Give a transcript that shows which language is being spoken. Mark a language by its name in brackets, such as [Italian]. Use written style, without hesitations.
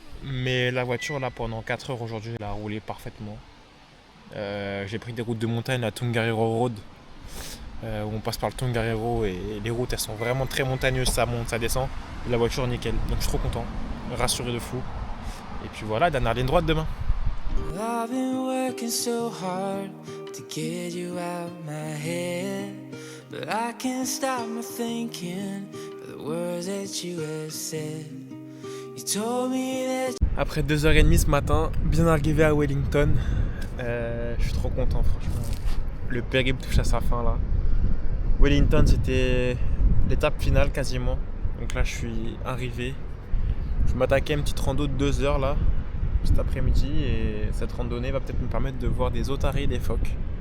[French] Mais la voiture, là, pendant 4 heures aujourd'hui, elle a roulé parfaitement. J'ai pris des routes de montagne, la Tongariro Road, où on passe par le Tongariro et les routes, elles sont vraiment très montagneuses, ça monte, ça descend. Et la voiture, nickel. Donc je suis trop content, rassuré de fou. Et puis voilà, dernière ligne droite demain. [English] I've been working so hard to get you out my head, but I can't stop my thinking of the words that you have said. You told me that. [French] Après 2h30 ce matin, bien arrivé à Wellington, je suis trop content franchement. Le périple touche à sa fin là. Wellington c'était l'étape finale quasiment. Donc là je suis arrivé. Je m'attaquais à une petite rando de 2 heures là cet après-midi et cette randonnée va peut-être me permettre de voir des otaries et des phoques.